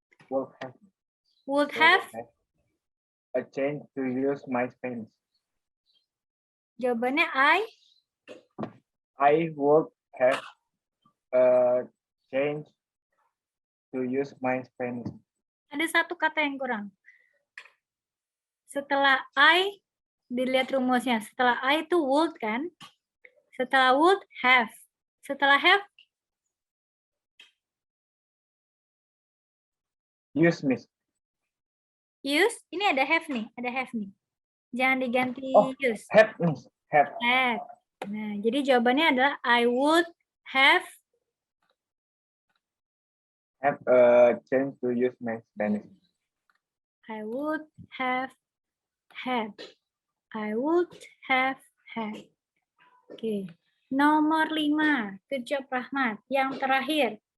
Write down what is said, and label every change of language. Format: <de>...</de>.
<en>Would have. Would have, A change to use my Spanish.</en> <id>jawabannya</id> <en>I would have a change to use my Spanish.</en> <id>ada satu kata yang kurang. Setelah I, dilihat rumusnya. Setelah I itu would kan? Setelah would, have. Setelah have,</id> <en>Use, Miss.</en> <id>use. Ini ada have nih. Ada have nih. Jangan diganti Oh,</id> <en>use. Have, Miss. Have. Have.</en> <id>Nah, jadi jawabannya adalah</id> <en>I would have. Have a change to use my Spanish. I would have had. I would have had. Oke.</en> <id>Nomor 5.</id> <en>Good job,</en> <id>Rahmat. Yang terakhir.</id>